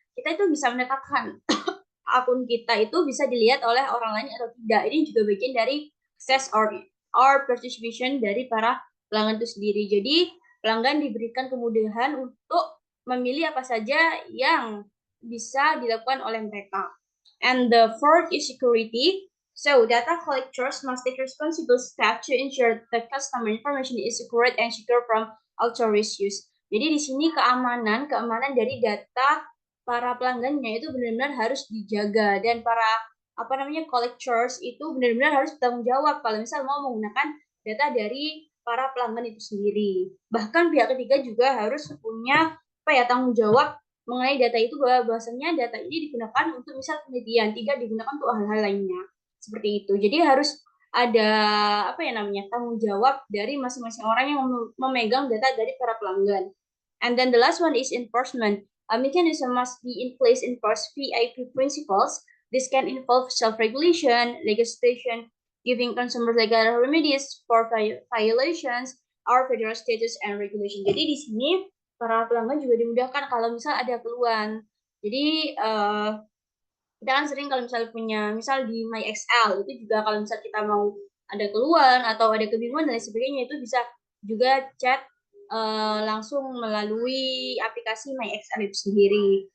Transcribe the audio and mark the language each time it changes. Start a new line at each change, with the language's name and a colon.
Indonesian: Kita itu bisa menetapkan akun kita itu bisa dilihat oleh orang lain atau tidak. Ini juga bagian dari access or participation dari para pelanggan itu sendiri. Jadi pelanggan diberikan kemudahan untuk memilih apa saja yang bisa dilakukan oleh mereka.
English: And the fourth is security. So data collectors must take responsible steps to ensure the customer information is secure and secure from authorized use.
Indonesian: Jadi di sini keamanan dari data para pelanggannya itu benar-benar harus dijaga dan para apa namanya collectors itu benar-benar harus bertanggung jawab kalau misal mau menggunakan data dari para pelanggan itu sendiri. Bahkan pihak ketiga juga harus punya apa ya tanggung jawab mengenai data itu bahwasanya data ini digunakan untuk misal penelitian, tidak digunakan untuk hal-hal lainnya. Seperti itu. Jadi harus ada apa ya namanya tanggung jawab dari masing-masing orang yang memegang data dari para pelanggan.
English: And then the last one is enforcement. A mechanism must be in place in enforce VIP principles. This can involve self-regulation, legislation, giving consumers legal remedies for violations, or federal status and regulation.
Indonesian: Jadi di sini para pelanggan juga dimudahkan kalau misal ada keluhan. Jadi kita kan sering kalau misal punya misal di MyXL itu juga kalau misal kita mau ada keluhan atau ada kebingungan dan lain sebagainya itu bisa juga chat langsung melalui aplikasi MyXL itu sendiri.